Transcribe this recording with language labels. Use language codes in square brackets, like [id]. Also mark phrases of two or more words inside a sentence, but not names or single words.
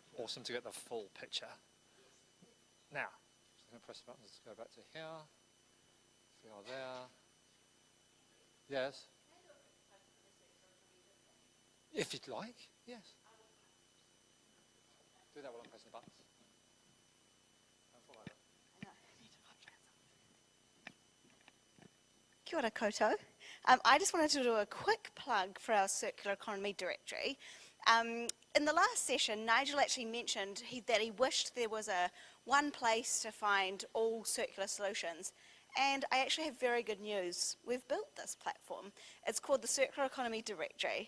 [en] awesome to get the full picture. Now, I'm going to press the button. Let's go back to here. We are there. Yes. If you'd like, yes. Do that while I'm pressing the buttons. [mi] Kia ora koutou. [en] I just wanted to do a quick plug for our Circular Economy Directory. In the last session, Nigel actually mentioned that he wished there was one place to find all circular solutions. And I actually have very good news. We've built this platform. It's called the Circular Economy Directory.